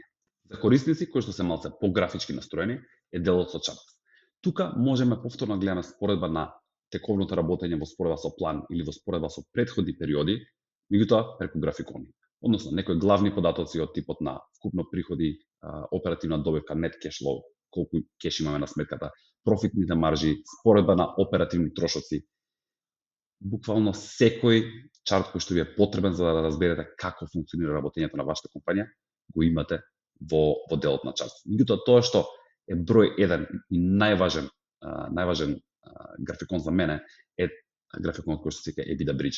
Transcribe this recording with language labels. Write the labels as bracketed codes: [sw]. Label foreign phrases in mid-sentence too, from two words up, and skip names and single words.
[mk] За корисници кои што се малце пографички настроени е делот со чарт. Тука можеме повторно да гледаме споредба на тековното работење во споредба со план или во споредба со претходни периоди, меѓутоа преку графикони. Односно, некои главни податоци од типот на вкупно приходи, оперативна добивка, [en] net cash flow, [mk] колку кеш имаме на сметката, профитните маржи, споредба на оперативни трошоци. Буквално секој чарт кој што ви е потребен за да разберете како функционира работењето на вашата компанија, го имате во делот на чарт. Меѓутоа, тоа што е број 1 и најважен графикон за мене е графиконот кој што се вика [en] EBITDA Bridge.